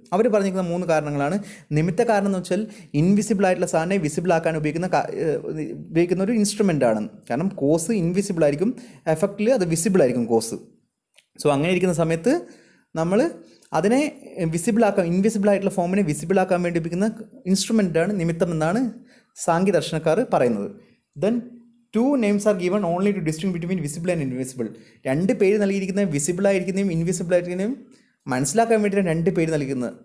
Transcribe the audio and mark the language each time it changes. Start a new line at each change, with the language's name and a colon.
Malayalam: അവർ പറഞ്ഞിരിക്കുന്ന 3 കാരണങ്ങളാണ്. നിമിത്ത കാരണം എന്ന് വെച്ചാൽ ഇൻവിസിബിൾ ആയിട്ടുള്ള സാധനം വിസിബിൾ ആക്കാൻ ഉപയോഗിക്കുന്ന ഒരു ഇൻസ്ട്രുമെൻ്റ് ആണ്. കാരണം കോസ് ഇൻവിസിബിൾ ആയിരിക്കും, എഫക്റ്റിൽ അത് വിസിബിൾ ആയിരിക്കും കോസ്. സോ അങ്ങനെ ഇരിക്കുന്ന സമയത്ത് നമ്മൾ അതിനെ ഇൻവിസിബിൾ ആയിട്ടുള്ള ഫോമിനെ വിസിബിൾ ആക്കാൻ വേണ്ടി ഉപയോഗിക്കുന്ന ഇൻസ്ട്രുമെൻ്റാണ് നിമിത്തം എന്നാണ് സാങ്കേദർശനക്കാർ പറയുന്നത്.
English: Then 2 names are given only to distinguish between visible and invisible.
Malayalam: 2 പേര് നൽകിയിരിക്കുന്നത് വിസിബിൾ ആയിരിക്കുന്നതും ഇൻവിസിബിൾ ആയിരിക്കുന്നതും മനസ്സിലാക്കാൻ വേണ്ടിയിട്ടാണ് 2 പേര് നൽകുന്നത്.